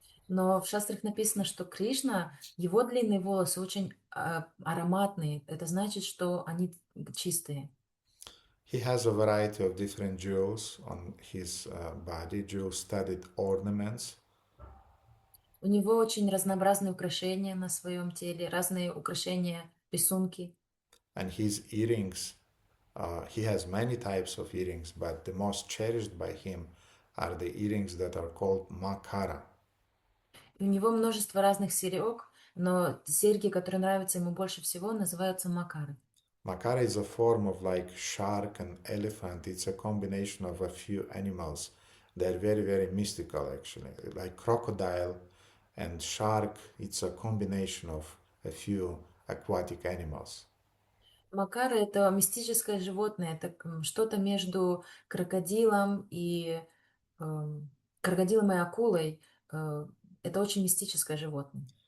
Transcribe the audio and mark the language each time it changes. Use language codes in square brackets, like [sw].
[ru] Но в шастрах написано, что Кришна, его длинные волосы очень ароматные. Это значит, что они чистые. [en] He has a variety of different jewels on his body, jewel-studded ornaments. [ru] У него очень разнообразные украшения на своем теле, разные украшения, рисунки. [en] And his earrings, he has many types of earrings, but the most cherished by him are the earrings that are called makara. [ru] И у него множество разных серег, но серьги, которые нравятся ему больше всего, называются макары. [en] Makara is a form of like shark and elephant. It's a combination of a few animals. They're very, very mystical actually. Like crocodile and shark, it's a combination of a few aquatic animals. [ru] Макара — это мистическое животное, это что-то между крокодилом и акулой. Это очень мистическое животное.